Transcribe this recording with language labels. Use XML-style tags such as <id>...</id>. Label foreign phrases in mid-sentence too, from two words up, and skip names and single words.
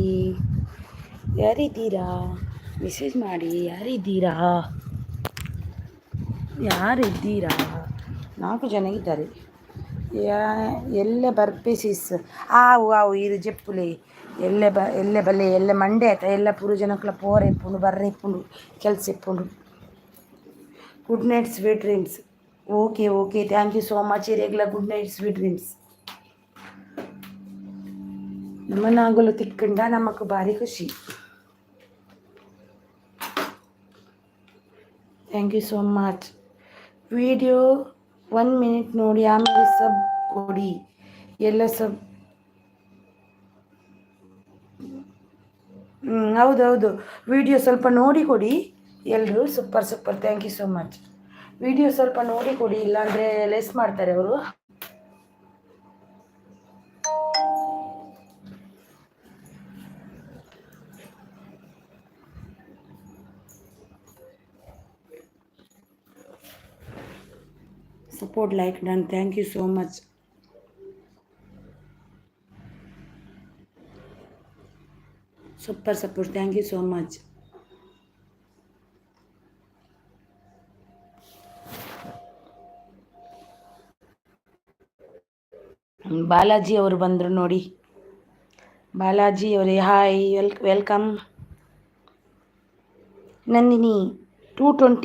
<kn>ಯಾರಿದ್ದೀರಾ? ಮೆಸೇಜ್ ಮಾಡಿ. ಯಾರಿದ್ದೀರಾ? 4 ಜನ ಇದ್ದಾರೆ.</kn> <tcy>ಎಲ್ಲೆ ಬರ್ಪೇಸಿಸ್ ಆವು ಇರು ಜೆಪ್ಪುಲೆ ಎಲ್ಲೆ ಬಲ್ಲೆ ಎಲ್ಲ ಮಂಡೆ ಆಯ್ತಾ ಎಲ್ಲ ಪೂರು ಜನಕ್ಲ ಪೋರ ಇಪ್ಪುಂಡು ಬರ್ರ ಇಪ್ಪುಂಡು ಕೆಲಸ ಇಪ್ಪುಂಡು.</tcy> <en>Good night sweet dreams. Okay thank you so much. Regular good night sweet dreams.</en> <tcy>ನಮ್ಮನ್ನಾಗಲು ತಿಕ್ಕಂಡ ನಮಕ್ ಭಾರಿ ಖುಷಿ.</tcy> <en>Thank you so much.</en> <kn>ವಿಡಿಯೋ 1 ಮಿನಿಟ್ ನೋಡಿ ಆಮೇಲೆ ಸಬ್ ಕೊಡಿ. ಎಲ್ಲ ಸಬ್ ಹೌದು. ವಿಡಿಯೋ ಸ್ವಲ್ಪ ನೋಡಿ ಕೊಡಿ ಎಲ್ಲರೂ. ಸೂಪರ್.</kn> <en>Thank you so much.</en> <kn>ವಿಡಿಯೋ ಸ್ವಲ್ಪ ನೋಡಿ ಕೊಡಿ, ಇಲ್ಲಾಂದರೆ ಲೆಸ್ ಮಾಡ್ತಾರೆ ಅವರು.</kn> <en>Support like done. Thank you so much. Super support. Thank you so much.</en> <kn>ಬಾಲಾಜಿ ಅವರು ಬಂದರು ನೋಡಿ. ಬಾಲಾಜಿ ಅವರೇ ಹಾಯ್, ವೆಲ್ಕಮ್. ನಂದಿನಿ 220.</kn>